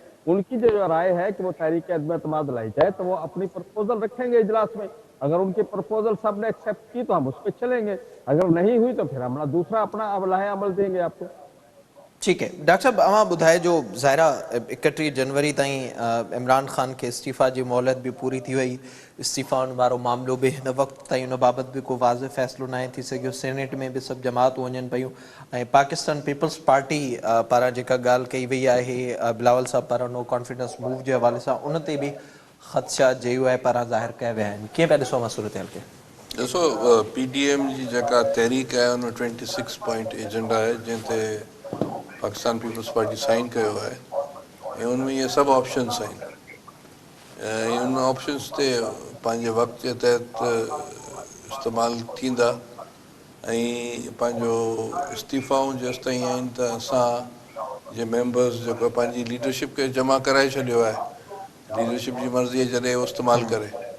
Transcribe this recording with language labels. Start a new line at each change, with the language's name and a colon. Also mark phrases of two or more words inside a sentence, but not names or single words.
Urdu: ان کی جو رائے ہے کہ وہ تحریک عدم اعتماد لائی جائے تو وہ اپنی پرپوزل رکھیں گے اجلاس میں. اگر ان کی پرپوزل سب نے ایکسیپٹ کی تو ہم اس پہ چلیں گے, اگر نہیں ہوئی تو پھر ہم دوسرا اپنا لاہے عمل دیں گے آپ کو. ٹھیک ہے
Sindhi: ڈاکٹر صاحب اما بدھائے جو ظاہرہ 31 جنوری تائیں عمران خان کے استعفیٰ جی مہلت بھی پوری تھی وئی, استعفیٰ وارو معاملو بھی ہن وقت تائیں ان بابت بھی کو واضح فیصلو نہ تھی سگھیو. سینیٹ میں بھی سب جماعت ونجن پیوں ऐं पाकिस्तान पीपल्स पार्टी पारां जेका ॻाल्हि कई वई आहे बिलावल साहब पारां
English: no confidence move
Sindhi: जे हवाले सां उन ते बि ख़दशा जे यू आई पारां ज़ाहिर कया विया आहिनि. कीअं पिया ॾिसो अमा सूरत हाल खे? ॾिसो पी डी एम जी जेका तहरीक आहे उन 26
English: point agenda
Sindhi: आहे जंहिं ते पाकिस्तान पीपल्स पार्टी साइन कयो आहे ऐं उन में इहे सभु ऑप्शन्स आहिनि ऐं उन ऑप्शन्स ते पंहिंजे वक़्त जे तहत इस्तेमालु थींदा ऐं पंहिंजो इस्तीफ़ाऊं जेसि ताईं आहिनि त असां जे मेंबर्स जेको पंहिंजी लीडरशिप खे जमा कराए छॾियो आहे, लीडरशिप जी मर्ज़ी जॾहिं उहो इस्तेमालु करे.